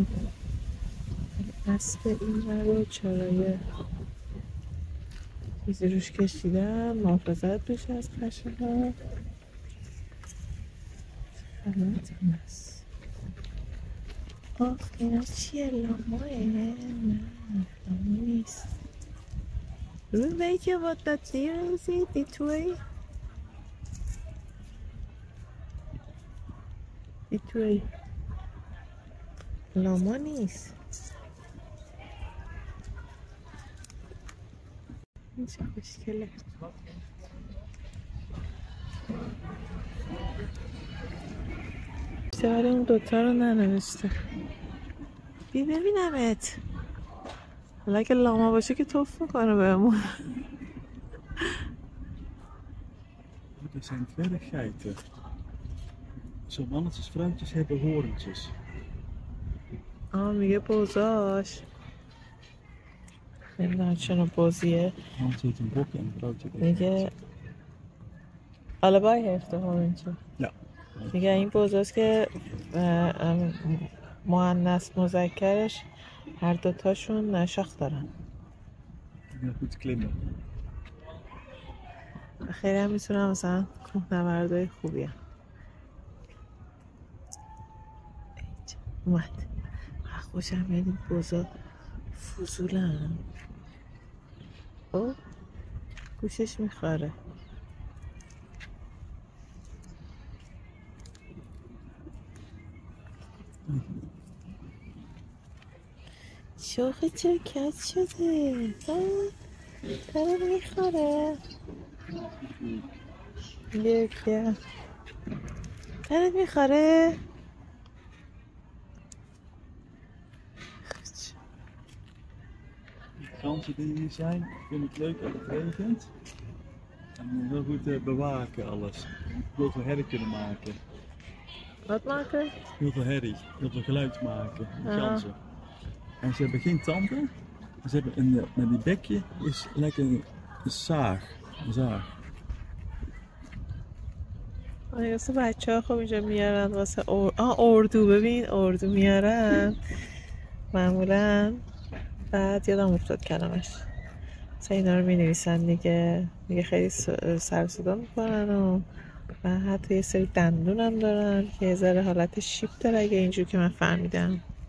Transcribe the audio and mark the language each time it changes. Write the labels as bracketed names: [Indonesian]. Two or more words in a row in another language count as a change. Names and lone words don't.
[Persian] اسب این رو چرایه چیزی روش کشیدن، محافظت بشه از پشه ها. خلط هم هست. آخ اینا چیه؟ لاماه؟ نه لامه نیست. [Dutch] ببین weet je wat dat dier is, die twee? Die twee. [Persian] لاما نیست. این چه خوشگله. بیشتر اون دوتا رو ننوشته. بی ببینمت. حالا که لاما باشه که توف میکنه بهمون. [Dutch] Er zijn dwerggeiten. Zo mannetjes, vrouwtjes hebben horentjes. [Persian] میگه بوزاش. نمیدونم چرا بوزیه. [Dutch] Mannetje heeft een bokje en een vrouwtje heeft [Persian] میگه [Dutch] allebei heeft de horentje. Ja. [Persian] میگه این بوزاست که مؤنث مذکرش هر دوتاشون شاخ دارن. [Dutch] Ja, goed klimmen. [Persian] خیلی هم میتونم مثلا کوهنوردای خوبی هم. اومد. خوشم میاد این بوزا فضولن. او گوشش میخواره. شوخی چرا کج شده؟ داره میخوره. یکیه داره میخوره. [Dutch] Ganzen die hier zijn, vind ik leuk als het regent. En heel goed bewaken alles. Heel veel herrie kunnen maken. Wat maken? Heel veel herrie, heel veel geluid maken. De ganzen. En ze hebben geen tanden. Ze hebben met die bekje is lekker een zaag. Een zaag. [Persian] واسه بچه ها خب اینجا میارن واسه اردو. ببین اردو میارن معمولا. بعد یادم افتاد کلمش مثلا اینا رو مینویسن دیگه خیلی سر و صدا میکنن و حتی یه سری دندون هم دارن که یه ذره حالت شیب داره اگه اینجور که من فهمیدم.